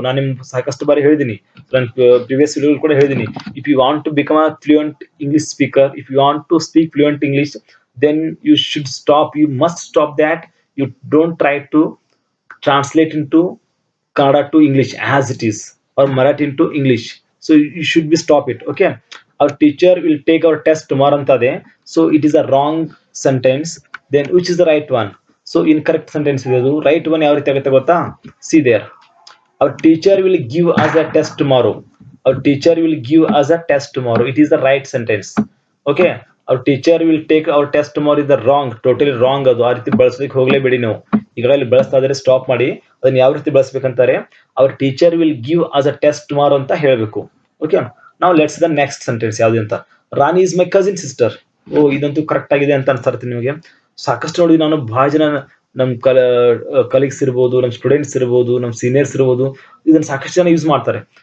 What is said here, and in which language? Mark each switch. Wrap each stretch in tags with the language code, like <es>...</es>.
<kn>ನಾನು ನಿಮ್ಗೆ ಸಾಕಷ್ಟು ಬಾರಿ ಹೇಳಿದೀನಿ, ನನ್ನ ಪ್ರಿವಿಯಸ್ ವಿಡಿಯೋ ಕೂಡ ಹೇಳಿದೀನಿ.</kn> <en>If you want to become a fluent English speaker, if you want to speak fluent English, then you should stop, you must stop that. You don't try to translate into Kannada to English as it is, or Marathi into English. So you should be stop it. Okay, our teacher will take our test tomorrow antade. So it is a wrong sentence. Then which is the right one? So incorrect sentence idu. Right one</en> <kn>yav ರೀತಿ ಆಗುತ್ತೆ ಗೊತ್ತಾ?</kn> <en>See there, our teacher will give us a test tomorrow. Our teacher will give us a test tomorrow. It is the right sentence. Okay, our teacher will take our test tomorrow is the wrong, totally wrong.</en> <kn>ಅದು ಆ ರೀತಿ ಬಳಸಲಿಕ್ಕೆ ಹೋಗ್ಲೇಬೇಡಿ ನೀವು. ಈಗಾಗಲೇ ಬಳಸ್ತಾ ಇದ್ರೆ stop ಮಾಡಿ. ಅದನ್ನ ಯಾವ ರೀತಿ ಬಳಸ್ಬೇಕಂತಾರೆ,</kn> <en>our teacher will give us a test tomorrow</en> <kn>ಅಂತ ಹೇಳ್ಬೇಕು.</kn> <en>okay, ನಾವು let's the next sentence</en> <kn>ಯಾವ್ದು ಅಂತ.</kn> <en>Rani is my cousin sister.</en> <kn>ಓ, ಇದಂತೂ ಕರೆಕ್ಟ್ ಆಗಿದೆ ಅಂತ ಅನ್ಸತ್ತೆ ನಿಮಗೆ. ಸಾಕಷ್ಟು ನೋಡಿ, ನಾನು ಬಹಳ ಜನ ನಮ್ ಕಲೀಗ್ಸ್ ಇರ್ಬೋದು, ನಮ್ ಸ್ಟೂಡೆಂಟ್ಸ್ ಇರ್ಬೋದು, ನಮ್ ಸೀನಿಯರ್ಸ್ ಇರ್ಬೋದು, ಇದನ್ನ ಸಾಕಷ್ಟು ಜನ ಯೂಸ್ ಮಾಡ್ತಾರೆ.</kn>